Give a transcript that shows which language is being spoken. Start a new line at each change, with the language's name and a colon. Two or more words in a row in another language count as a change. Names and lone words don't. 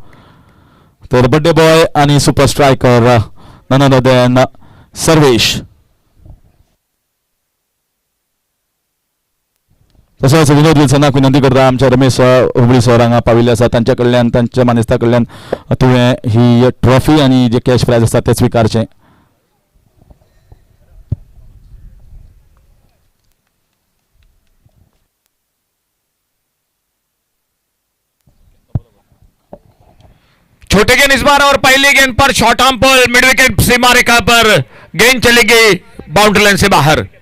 English: तर birthday boy आनी super striker none other than सर्वेश.
Konkani: तसोच विनोद विल्सनाक विनंती करता, आमच्या रमेश हुबळी सर हांगा पाविल्ले आसा, तांच्या कडल्यान तांच्या मानेस्ता कडल्यान तुवें ही ट्रॉफी आनी जे
English: cash prize
Konkani: आसा तें स्विकारचें.
Hindi: छोटे गेंद इस बार और पहली गेंद पर
English: short arm
Hindi: पर
English: mid wicket
Hindi: सीमा रेखा पर गेंद चली गई
English: boundary line
Hindi: से बाहर.